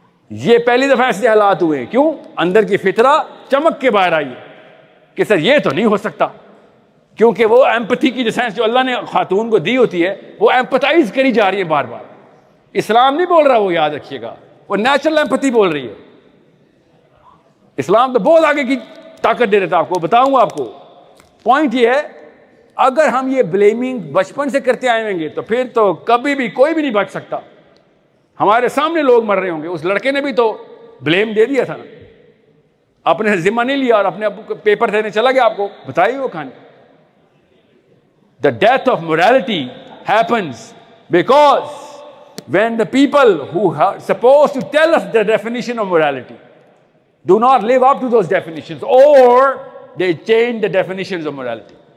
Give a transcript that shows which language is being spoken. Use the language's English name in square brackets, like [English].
[Urdu] یہ پہلی دفعہ ایسے حالات ہوئے ہیں. کیوں؟ اندر کی فطرہ چمک کے باہر آئی ہے کہ سر یہ تو نہیں ہو سکتا, کیونکہ وہ ایمپتھی کی جو سینس جو اللہ نے خاتون کو دی ہوتی ہے وہ ایمپتائز کری جا رہی ہے بار بار. اسلام نہیں بول رہا, وہ یاد رکھیے گا, وہ نیچرل ایمپتھی بول رہی ہے. اسلام تو بہت آگے کی طاقت دے دیتا آپ کو. بتاؤں آپ کو پوائنٹ یہ ہے, اگر ہم یہ بلیمنگ بچپن سے کرتے آئیں گے تو پھر تو کبھی بھی کوئی بھی نہیں بچ سکتا. ہمارے سامنے لوگ مر رہے ہوں گے. اس لڑکے نے بھی تو بلیم دے دیا تھا نا, اپنے ذمہ نہیں لیا اور اپنے ابو کو پیپر دینے چلا گیا. آپ کو بتائی وہ کہانی. [English] The death of morality happens because when the people who are supposed to tell us the definition of morality do not live up to those definitions, or they change the definitions of morality.